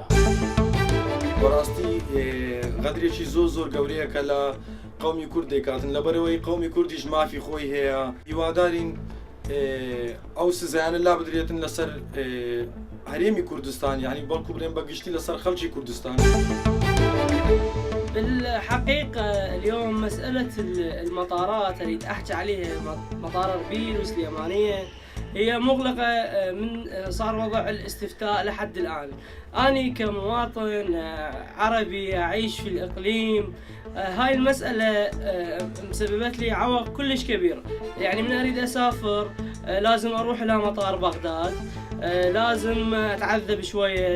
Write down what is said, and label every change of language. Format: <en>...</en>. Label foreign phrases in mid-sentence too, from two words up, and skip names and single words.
<ckb>بەڕاستی غەدرێکی زۆر گەورەیە کە لە قەومی کورد دەکاتن لەبەرەوەی قەومی کوردیش مافی خۆی هەیە هیوادارین ئەو سزایانە لا بدرێتن لەسەر هەرێمی کوردستان یعنی بەڵکو بڵێن بەگشتی لەسەر خەڵکی کوردستان.</ckb> <ar>بالحقيقة اليوم مسألة المطارات اللي تحكي عليها مطار أربيل وسليمانية هي مغلقة من صار وضع الاستفتاء لحد الآن. أنا كمواطن عربي أعيش في الإقليم هاي المسألة مسببت لي عوق كلش كبير، يعني من أريد أسافر لازم أروح إلى مطار بغداد، لازم أتعذب شوية.</ar>